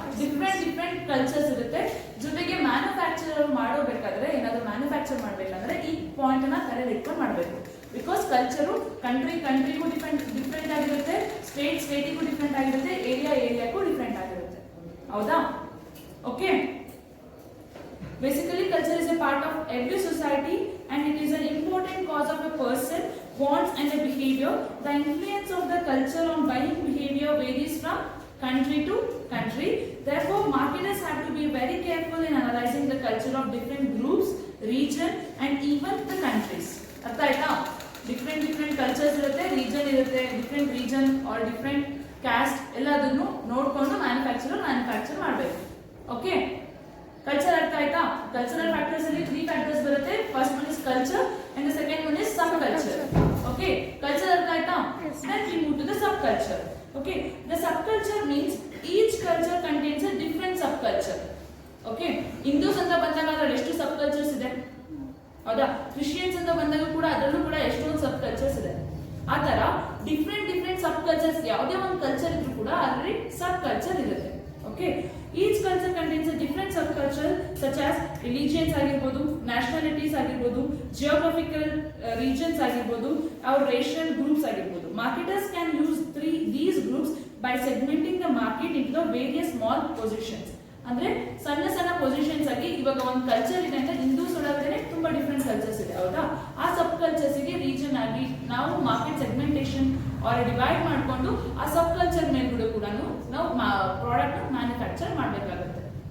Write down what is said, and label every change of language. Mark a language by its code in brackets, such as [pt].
[kn] Different cultures ಇರುತ್ತೆ. ಜೊತೆಗೆ manufacture ಮಾಡೋಬೇಕಾದ್ರೆ, ಏನಾದ್ರು ಮ್ಯಾನುಫ್ಯಾಕ್ಚರ್ ಮಾಡ್ಬೇಕಂದ್ರೆ ಈ ಪಾಯಿಂಟ್ ಅನ್ನ ತಲೆಯಲ್ಲಿ ಇಟ್ಕೊಂಡು ಮಾಡಬೇಕು. ಬಿಕಾಸ್ ಕಲ್ಚರು ಕಂಟ್ರಿಗೂ ಡಿಫ್ರೆಂಟ್ ಆಗಿರುತ್ತೆ, ಸ್ಟೇಟಿಗೂ ಡಿಫ್ರೆಂಟ್ ಆಗಿರುತ್ತೆ, ಏರಿಯಾಕ್ಕೂ ಡಿಫ್ರೆಂಟ್ ಆಗಿರುತ್ತೆ. ಹೌದಾ, okay. [en] Basically, culture is a part of every society and it is an important cause of a person, wants and a behavior. The influence of the culture on buying behavior varies from country to country. Therefore, marketers have to be very careful in analyzing the culture of different groups, region and even the countries. [kn] ಅರ್ಥ ಆಯ್ತಾ? Different cultures ಇರುತ್ತೆ, region ಇರುತ್ತೆ, different region are different caste ಎಲ್ಲದನ್ನು ನೋಡ್ಕೊಂಡು manufacture ಮಾಡಬೇಕು. Okay, culture ಅರ್ಥ ಆಯ್ತಾ? Cultural factors ಅಲ್ಲಿ 3 ಫ್ಯಾಕ್ಟರ್ಸ್ ಬರುತ್ತೆ. [en] First one is culture and the second one is sub culture. [kn] Okay, culture ಅರ್ಥ ಆಯ್ತಾ? [en] Then we move to the subculture. Okay, the subculture means each culture contains a different subculture. [kn] Okay, Hindus ಅಂತ ಬಂದಾಗ ಅದರಲ್ಲಿ ಎಷ್ಟು ಸಬ್ cultures ಇದೆ. ಹೌದಾ, Christians ಅಂತ ಬಂದಾಗ ಕೂಡ ಅದರಲ್ಲೂ ಕೂಡ ಎಷ್ಟೊಂದು ಸಬ್ ಕಲ್ಚರ್ಸ್ ಇದೆ. ಆ ತರ ಡಿಫ್ರೆಂಟ್ ಸಬ್ ಕಲ್ಚರ್ಸ್, ಯಾವುದೇ ಒಂದು ಕಲ್ಚರ್ ಇದ್ರೂ ಕೂಡ ಅದರಲ್ಲಿ ಸಬ್ ಕಲ್ಚರ್ ಇರುತ್ತೆ. [en] Okay, each culture contains a different subculture such as religions ಆಗಿರಬಹುದು, nationalities ಆಗಿರಬಹುದು, geographical regions ಆಗಿರಬಹುದು, or racial groups ಆಗಿರಬಹುದು. Marketers can use these groups by segmenting the market into the various small positions. [kn] ಅಂದ್ರೆ ಸಣ್ಣ positions ಆಗಿ ಇವಾಗ ಒಂದು culture ಇದೆ ಅಂದ್ರೆ ಹಿಂದೂಸ್ ಒಳಗಡೆ ತುಂಬಾ ಡಿಫ್ರೆಂಟ್ ಕಲ್ಚರ್ಸ್ ಇದೆ. ಹೌದಾ, ಆ ಸಬ್ ಕಲ್ಚರ್ಸ್ ಗೆ ರೀಜನ್ ಆಗಿ ನಾವು ಮಾರ್ಕೆಟ್ ಸೆಗ್ಮೆಂಟೇಷನ್ ಆರ್ ಡಿವೈಡ್ ಮಾಡಿಕೊಂಡು ಆ ಸಬ್ ಕಲ್ಚರ್ ಮೇಲ್ಗಡೆ ಕೂಡ ನಾವು ಪ್ರಾಡಕ್ಟ್ ಮ್ಯಾನುಫ್ಯಾಕ್ಚರ್ ಮಾಡಬೇಕಾಗುತ್ತೆ.